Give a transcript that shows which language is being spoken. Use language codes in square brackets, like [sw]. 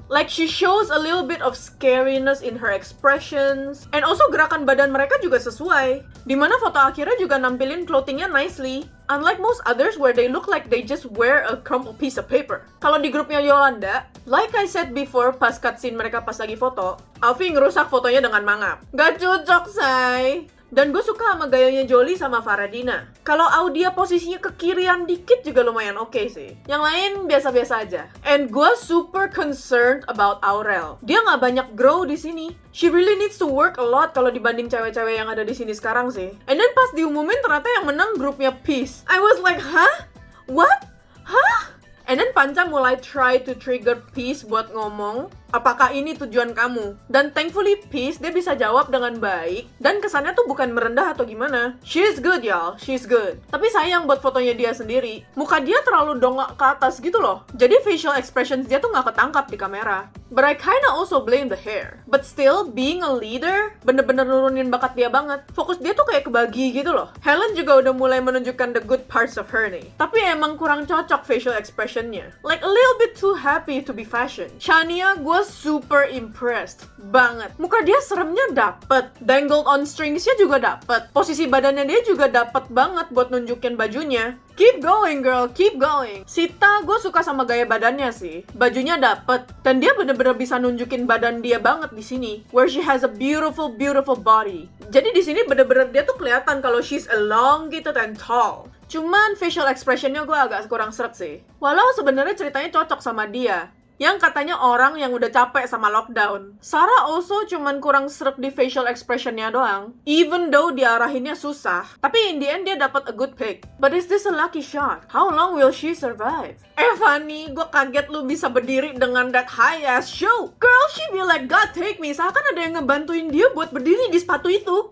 [en] Like she shows a little bit of scariness in her expressions. [id] And also gerakan badan mereka juga sesuai. Dimana foto akhirnya juga nampilin clothingnya nicely. [en] Unlike most others where they look like they just wear a crumpled piece of paper. [id] Kalau di grupnya Yolanda, [en] like I said before [id] pas cutscene mereka pas lagi foto, Alfi ngerusak fotonya dengan mangap. Gak cocok, say. Dan gue suka sama gayanya Jolie sama Faradina. Kalau Audia posisinya ke kirian dikit juga lumayan oke sih. Yang lain biasa-biasa aja. [en] And gue super concerned about Aurel. [id] Dia nggak banyak grow di sini. [en] She really needs to work a lot [id] kalau dibanding cewek-cewek yang ada di sini sekarang sih. [en] And then [id] pas diumumin ternyata yang menang grupnya [en] Peace. I was like, huh? What? Huh? [id] And then Panca mulai [en] try to trigger [id] Peace buat ngomong, apakah ini tujuan kamu? Dan thankfully Peace, dia bisa jawab dengan baik, dan kesannya tuh bukan merendah atau gimana. [en] She's good y'all, she's good. [id] Tapi sayang buat fotonya dia sendiri, muka dia terlalu dongak ke atas gitu loh. Jadi facial expressions dia tuh gak ketangkap di kamera. [en] But I kinda also blame the hair. But still, being a leader, [id] bener-bener nurunin bakat dia banget. Fokus dia tuh kayak kebagi gitu loh. Helen juga udah mulai menunjukkan [en] the good parts of her [id] nih. Tapi emang kurang cocok facial expressionnya. [en] Like a little bit too happy to be fashion. [id] Shania, gue super impressed banget. Muka dia seremnya dapet. Dangled on stringsnya juga dapet. Posisi badannya dia juga dapet banget buat nunjukin bajunya. [en] Keep going girl, keep going. [id] Sita, gue suka sama gaya badannya sih. Bajunya dapet. Dan dia bener-bener bisa nunjukin badan dia banget di sini. [en] Where she has a beautiful, beautiful body. [id] Jadi di sini bener-bener dia tuh kelihatan kalau [en] she's elongated and tall. [id] Cuman facial expressionnya gue agak kurang seret sih. Walau sebenarnya ceritanya cocok sama dia. Yang katanya orang yang udah capek sama lockdown. Sarah also cuman kurang seret di facial expressionnya doang. [en] Even though [id] diarahinnya susah. Tapi [en] in the end dia dapat a good pick. But is this a lucky shot? How long will she survive? Fanny, [id] gue kaget lu bisa berdiri dengan [en] that high-ass shoe. Girl, she be like, God take me. [id] Seakan ada yang ngebantuin dia buat berdiri di sepatu itu.